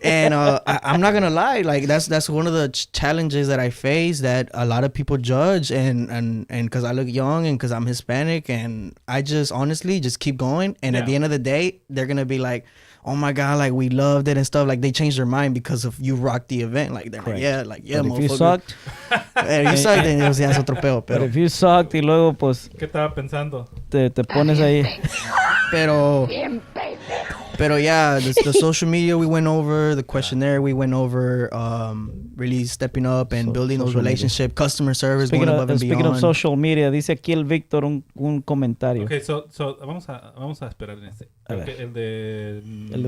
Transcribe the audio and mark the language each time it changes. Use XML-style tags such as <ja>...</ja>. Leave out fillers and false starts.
<en>And I'm not gonna lie, like that's one of the challenges that I face that a lot of people judge, and because I look young and because I'm Hispanic, and I just honestly just keep going. And at the end of the day, they're gonna be like, "Oh my God, like we loved it and stuff." Like they changed their mind because of you rocked the event. Like they're like, yeah, But if you sucked, if you sucked, then</en> <es>ya es otro peo.</es> <en>but if you sucked</en> <es>y luego pues ¿Qué estaba pensando? te pones ahí. Pero</es> <en>yeah, the social media we went over, the questionnaire we went over, really stepping up and building those relationships, customer service, going above and beyond. Speaking of social media,</en> <es>dice aquí el Víctor un comentario. Okay, so vamos a esperar en ese. Okay, el de</es>